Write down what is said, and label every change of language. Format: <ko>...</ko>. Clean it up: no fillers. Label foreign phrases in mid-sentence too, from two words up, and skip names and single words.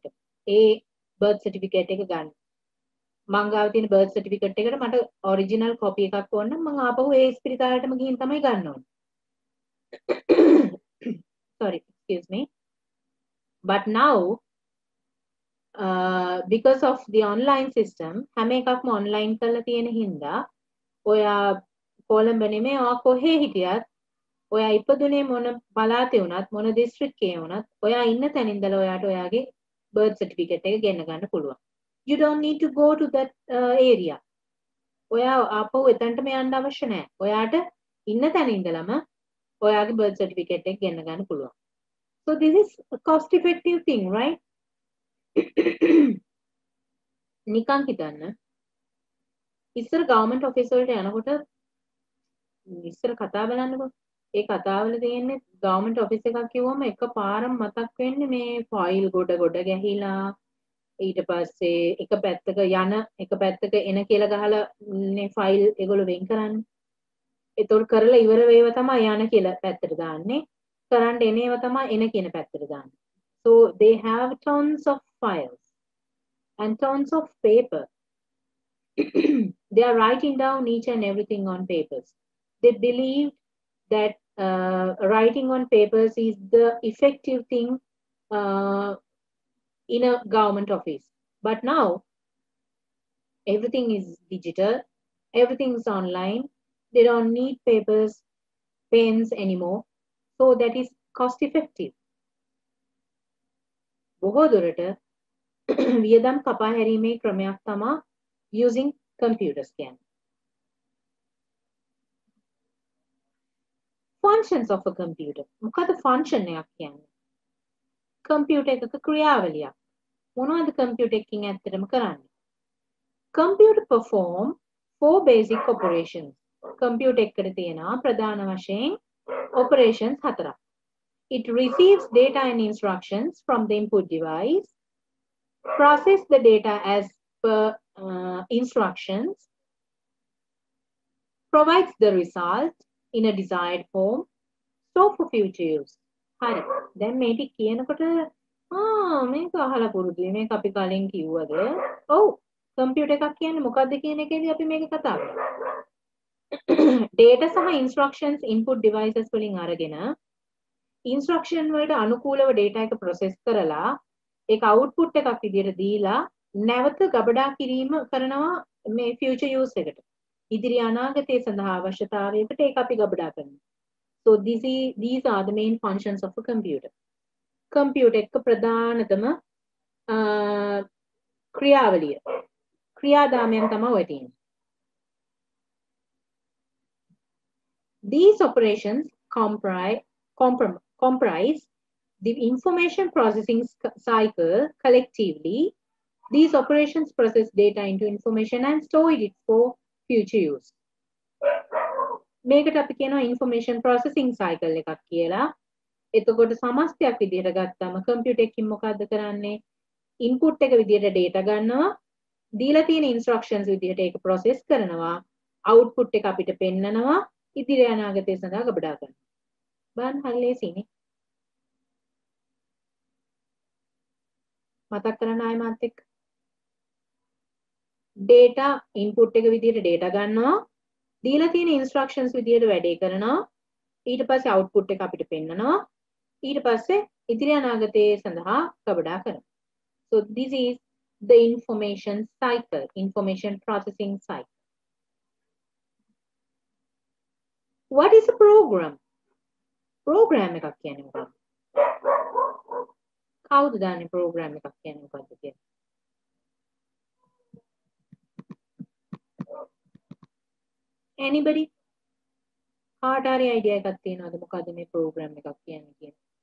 <si>ඒ</si> <en>birth certificate</en> <si>එක ගන්න. මං ගාව තියෙන</si> <en>birth certificate</en> <si>එකට මට</si> <en>original copy</en> <si>එකක් ඕන නම් මං ආපහු ඒ ස්පිරිතාලෙටම ගිහින් තමයි ගන්න ඕනේ.</si> <en>Sorry, excuse me. But now because of the online system</en> <si>හැම එකක්ම online කරලා තියෙන හින්දා ඔයා කොළඹ නෙමෙයි ඔයා කොහේ හිටියත් ඔයා ඉපදුනේ මොන පළාතේ වුණත් මොන දිස්ත්‍රික්කයේ වුණත් ඔයා ඉන්න තැන ඉඳලා ඔයාට ඔයාගේ</si> <en>birth certificate</en> <si>එක ගෙන්න ගන්න පුළුවන්.</si> <en>You don't need to go to that area.</en> <si>ඔයා ආපහු එතනටම යන්න අවශ්‍ය නැහැ. ඔයාට ඉන්න තැන ඉඳලම ඔයාගේ</si> <en>birth certificate</en> <si>එක ගෙන්න ගන්න පුළුවන්.</si> <en>So this is a cost effective thing, right?</en> <si>නිකන් හිතන්න. ඉස්සර</si> <en>government office</en> <si>වලට යනකොට ඉස්සර කතා බලන්නකෝ. ඒ කතාවල තියෙන්නේ</si> <en>government office</en> <si>එකක් කිව්වම එකපාරම මතක් වෙන්නේ මේ ෆයිල් ගොඩ ගැහිලා ඊට පස්සේ එක පැත්තක යන එක පැත්තක එන කියලා ගහලා මේ ෆයිල් ඒගොල්ලෝ වෙන් කරන්නේ. ඒතොල් කරලා ඉවර වේව තමයි යන කියලා පැත්තට දාන්නේ. කරන්න එනේව තමයි එන කියන පැත්තට දාන්නේ.</si> <en>So they have tons of files and tons of paper. They are writing down each and everything on papers. They believe that writing on papers is the effective thing in a government office. But now everything is digital, everything is online. They don't need papers, pens anymore. So that is cost effective.</en> <si>බොහෝ දුරට වියදම් කපා හැරීමේ ක්‍රමයක් තමයි</si> <en>using computers</en> <si>කියන්නේ.</si> <en>Functions of a computer.</en> <si>මොකද function එකක් කියන්නේ? computer එකක ක්‍රියාවලියක්. මොනවද computer එකකින් ඇත්තටම කරන්නේ?</si> <en>Computer perform 4 basic operations.</en> <si>computer එකට තියෙනවා ප්‍රධාන වශයෙන් operations 4ක්.</si> <en>It receives data and instructions from the input device, process the data as per instructions, provides the result in a desired form, store for future use.</en> <si>හරි. දැන් මේ ටික කියනකොට මේක අහලා පුරුදුයි. මේක අපි කලින් කිව්වද? ඔව්. කම්පියුටර් එකක් කියන්නේ මොකක්ද කියන එකේදී අපි මේක කතා කරා. data සහ</si> <en>instructions input devices</en> <si>වලින් අරගෙන instruction වලට අනුකූලව data එක process කරලා ඒක output එකක් විදියට දීලා නැවත ගබඩා කිරීම කරනවා මේ</si> <en>future use</en> <si>එකට. ඉදිරි අනාගතයේ සඳහා අවශ්‍යතාවයකට ඒක අපි ගබඩා කරනවා.</si> <en>So these are the main functions of a computer.</en> <si>Computer එක ප්‍රධානතම ක්‍රියාවලිය. ක්‍රියාදාමයන් තමයි ඔය තියෙන්නේ.</si> <en>These operations comprise the information processing cycle collectively. These operations process data into information and store it for future use.</en> <si>මේකට අපි කියනවා</si> <en>information processing cycle</en> <si>එකක් කියලා. එතකොට සමස්තයක් විදිහට ගත්තම කම්පියුටර් එකකින් මොකද්ද කරන්නේ? input එක විදිහට data ගන්නවා, දීලා තියෙන instructions විදිහට ඒක process කරනවා, output එක අපිට පෙන්නනවා, ඉදිරි අනාගතය සඳහා ගබඩා කරනවා. බලන්න හරි ලේසියිනේ. මතක් කරන්න ආයෙ මාත් එක්ක.</si> <en>data input</en> <si>එක විදිහට data ගන්නවා, දීලා තියෙන instructions විදිහට වැඩේ කරනවා, ඊට පස්සේ output එක අපිට පෙන්නනවා, ඊට පස්සේ ඉදිරි අනාගතයේ සඳහා ගබඩා කරනවා.</si> <en>So this is the information cycle, information processing cycle. What is a program?</en> <si>Program එකක් කියන්නේ මොකක්ද? කවුද දන්නේ program එකක් කියන්නේ මොකක්ද කියලා?</si> <en>Anybody?</en> <si>කාට හරි idea එකක් තියෙනවද මොකද්ද මේ program එකක් කියන්නේ කියලා?</si>